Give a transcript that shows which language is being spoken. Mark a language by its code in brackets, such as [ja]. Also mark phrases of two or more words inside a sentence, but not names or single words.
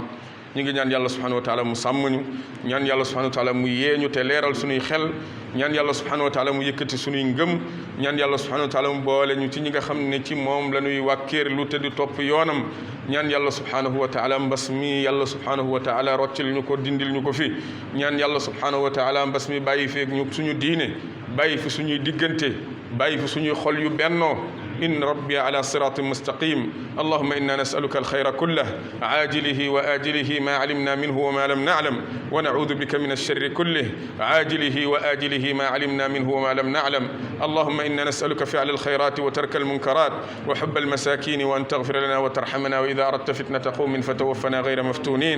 [wo] ñu ngi ñaan yàlla [ar] سبحانه وتعالى [wo] mu sàmm ñu, ñaan yàlla [ar] سبحانه وتعالى [wo] mu yeeñu te leeral suñuy xel, ñaan yàlla [ar] سبحانه وتعالى [wo] mu yëkkati suñuy ngëm, ñaan yàlla [ar] سبحانه وتعالى [wo] mu boole ñu ci ñi nga xam ne ci moom la ñuy wàkkeerlu te di topp yoonam. ñaan yàlla [ar] سبحانه وتعالى [wo] mbas mi yàlla [ar] سبحانه وتعالى [wo] roccil ñu ko, dindil ñu ko fi. ñaan yàlla [ar] سبحانه وتعالى [wo] mbas mi bàyyi feeg ñu suñu diine, bàyyi fi suñuy diggante, bàyyi fi suñuy xol yu bennoo. [ar] إن ربي على صراط مستقيم. اللهم إنا نسألك الخير كله عاجله وآجله ما علمنا منه وما لم نعلم، ونعوذ بك من الشر كله عاجله وآجله ما علمنا منه وما لم نعلم. اللهم إنا نسألك فعل الخيرات وترك المنكرات وحب المساكين، وأن تغفر لنا وترحمنا، وإذا أردت فتنة قوم فتوفنا غير مفتونين.